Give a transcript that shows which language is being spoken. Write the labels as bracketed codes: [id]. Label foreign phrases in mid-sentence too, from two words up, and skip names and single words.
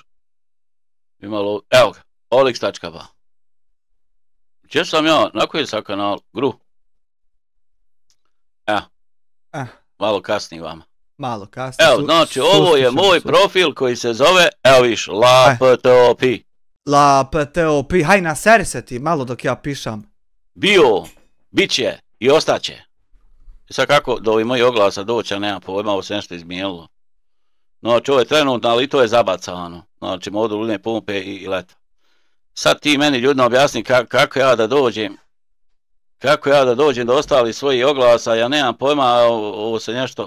[bs] Imalo, evo ga, olix.ba. Gdje sam ja, na koji sam kanal? Gru. Malo kasnije vama. Malo kasnije. Evo, znači, ovo je moj profil koji se zove, evo viš, LAPTOP. LAPTOP, haj naseri se ti, malo dok ja pišam. Bio, bit će i ostaće. I sad kako do ovih mojih oglasa doći, a nema pojma, ovo se nešto izmijenilo. Znači, ovo je trenutno, ali to je zabacano. Znači, modul ludne pumpe i leta. Sad ti meni ljudno objasni kako ja da dođem do ostalih svojih oglasa, ja nemam pojma, ovo se nešto...